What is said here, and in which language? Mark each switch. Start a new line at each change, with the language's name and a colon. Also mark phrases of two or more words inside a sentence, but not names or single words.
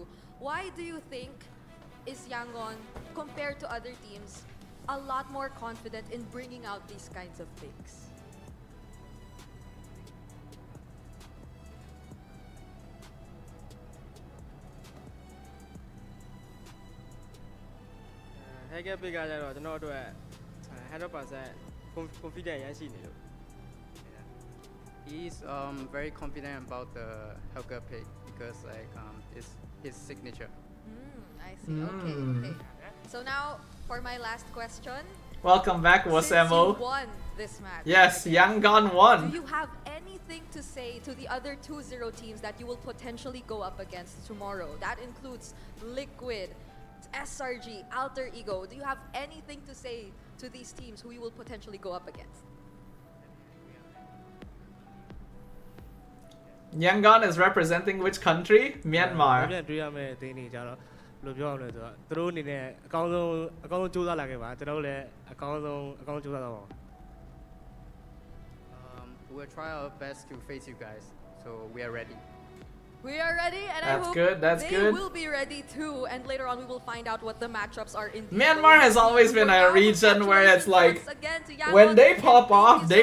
English: Why do you think is Yangon, compared to other teams, a lot more confident in bringing out these kinds of picks? Hacker pick
Burmese: ကကြတော့ကျွန်တော်တို့100% confident ရရှိနေလို့
English: He's very confident about the Helga pick because like it's his signature. I see. Okay, okay. So now for my last question. Welcome back, Since Wasemo. you won this match. Yes, Yangon won. Do you have anything to say to the other 2-0 teams that you will potentially go up against tomorrow? That includes Liquid, SRG, Alter Ego. Do you have anything to say to these teams who you will potentially go up against? Yangon is representing which country? Myanmar.
Burmese: တွေ့ရမယ့်အသင်းတွေကြတော့ဘယ်လိုပြောရမလဲဆိုတော့သူတို့အနေနဲ့အကောင်းဆုံးကြိုးစားလာခဲ့ပါကျွန်တော်တို့လည်းအကောင်းဆုံးကြိုးစားတော့ပါ
English: We'll try our best to face you guys, so we are ready. We are ready, and I That's hope good, that's they good. will be ready too. And later on, we will find out what the matchups are in. Myanmar has always been a region where it's like, Yangon when they pop off, they